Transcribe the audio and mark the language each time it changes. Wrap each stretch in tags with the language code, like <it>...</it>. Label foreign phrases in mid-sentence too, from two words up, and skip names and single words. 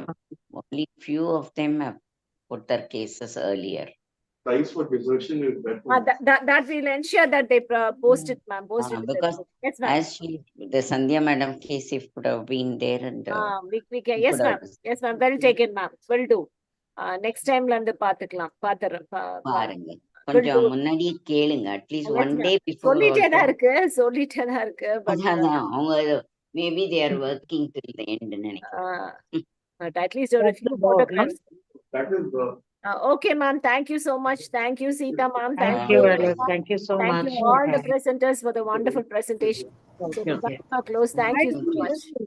<en>Only few of them have put their cases earlier. price for desertion is better. that we'll ensure that they post it, ma'am. Post it. in the Because group. Yes, ma'am. as the Sandhya madam case, if could have been there and We can. we Yes, could have ma'am. Yes, ma'am. Well taken, ma'am. Will do. Next time</en> <ta>வந்து பாத்துக்கலாம். பாருங்க. கொஞ்சம் முன்னாடியே கேளுங்க.</ta> <en>Atleast one day before</en> <ta>சொல்லிட்டே தான்</ta> <en>also.</en> <ta>இருக்கு. But அதான் அவங்க</ta> <en>maybe they are working till the end நினைக்கிறேன். but at least ஒரு few photographs. That is Okay, ma'am. Thank you so much. Thank you, Sita, ma'am. Thank you, Alice. Thank you so much. Thank you all the presenters for the wonderful presentation. So you. we are close. Thank you so much.</en>